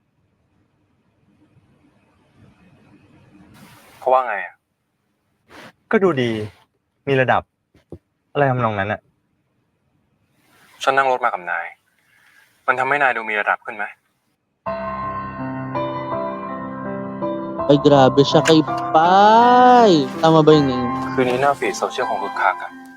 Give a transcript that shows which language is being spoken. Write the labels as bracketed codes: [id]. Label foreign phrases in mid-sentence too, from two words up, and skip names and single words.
[th] เขาว่าไงอะ ก็ดูดี มีระดับ อะไรทำนองนั้นอะ ฉันนั่งรถมากับนาย มันทำให้นายดูมีระดับขึ้นไหม [tl] Ay, grabe siya kay Pai. Tama ba yung name? [th] คืนนี้หน้าฟีดโซเชียลของคึกคักอะ